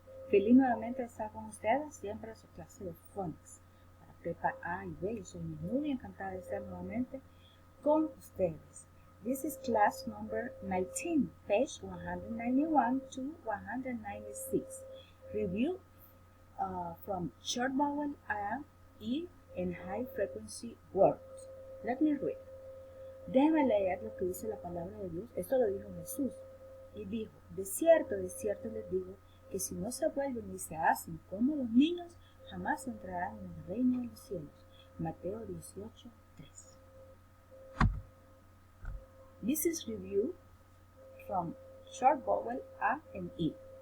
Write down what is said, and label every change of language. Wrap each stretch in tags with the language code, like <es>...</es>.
<es>Feliz nuevamente de estar con ustedes, siempre en su clase de Phonics para prepa A y B. Yo soy muy encantada de estar nuevamente con ustedes.</es> <en>This is class number 19, page 191 to 196. Review from short vowel A, E, and high frequency words. Let me read.</en> <es>Déjenme leer lo que dice la palabra de Dios. Esto lo dijo Jesús. Y dijo, de cierto les digo, que si no se vuelven y se hacen como los niños, jamás entrarán en el reino de los cielos. Mateo 18:3.</es> <en>This is review from short vowel A and E.</en>